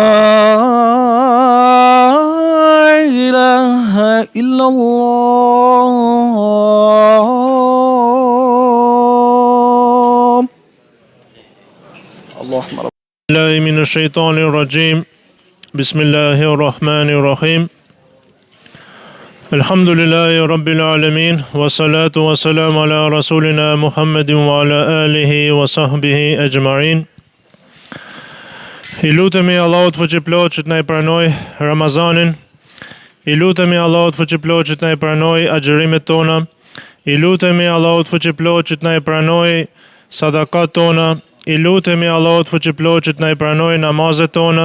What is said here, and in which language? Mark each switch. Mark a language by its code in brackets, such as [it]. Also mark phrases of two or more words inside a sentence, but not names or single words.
[ar] إله إلا الله اللهم رب الله من الشيطان الرجيم بسم الله الرحمن الرحيم الحمد لله رب العالمين والصلاة والسلام على رسولنا محمد وعلى آله وصحبه أجمعين [sq] I lutemi Allahut fuqiplot që të na i pranoj Ramazanin. I lutemi Allahut fuqiplot që të na i pranoj agjërimet tona. I lutemi Allahut fuqiplot që të na i pranoj sadakat tona. I lutemi Allahut fuqiplot që të na i pranoj namazet tona.